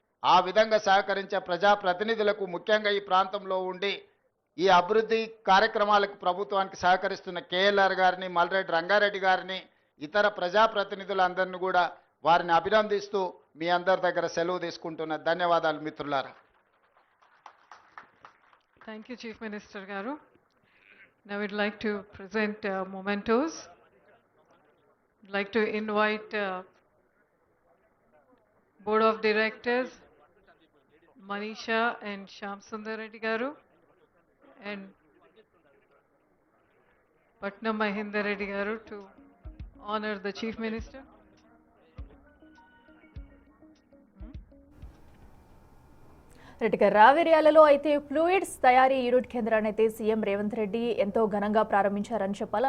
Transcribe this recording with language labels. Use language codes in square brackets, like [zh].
[te] ఆ విధంగా సహకరించే ప్రజాప్రతినిధులకు, ముఖ్యంగా ఈ ప్రాంతంలో ఉండి ఈ అభివృద్ధి కార్యక్రమాలకు ప్రభుత్వానికి సహకరిస్తున్న కేఎల్ఆర్ గారిని, మల్రెడ్డి రంగారెడ్డి గారిని, ఇతర ప్రజాప్రతినిధులందరినీ కూడా వారిని అభినందిస్తూ మీ అందరి దగ్గర సెలవు తీసుకుంటున్న. ధన్యవాదాలు మిత్రులారా. [en] Thank you, Chief Minister Garu. Now we'd like to present mementos. I'd like to invite Board of Directors, Manisha and Shyam Sundar Reddy Garu, and Patnam Mahinda Reddy Garu to honor the Chief Minister. [te] రెడ్డిగా రావేరియాలలో అయితే fluids తయారీ unit కేంద్రాన్ని అయితే CM Revanth Reddy ఎంతో ఘనంగా ప్రారంభించారని చెప్పాలి.